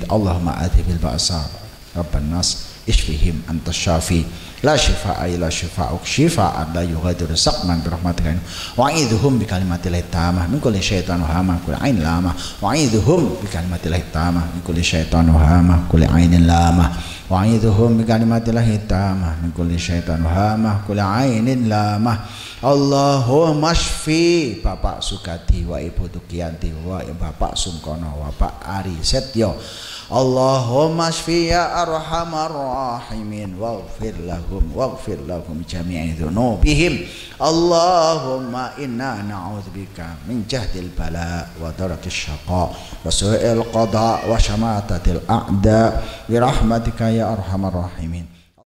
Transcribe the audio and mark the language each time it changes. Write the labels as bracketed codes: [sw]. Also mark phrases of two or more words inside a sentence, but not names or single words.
[ar] اللهم أذهب البأس رب الناس اشفهم أنت شافي لا شفاء إلا شفاؤك شفاء لا يغادر سقما برحمتك وأعيذهم بكلمات الله التامة من كل شيطان وهامة كل عين لامة وأعيذهم بكلمات الله التامة من كل شيطان وهامة كل عين لامة وأعيذهم بكلمات الله التامة من كل شيطان وهامة كل عين لامة. Allahumma shfi Bapak Sukadi wa Ibu Tugiyanti wa Bapak Sungkono wa Pak Ari Setyo. اللهم اشف يا أرحم الراحمين واغفر لهم جميع ذنوبهم. اللهم إنا نعوذ بك من جهد البلاء ودرك الشقاء وسوء القضاء وشماتة الأعداء برحمتك يا أرحم الراحمين.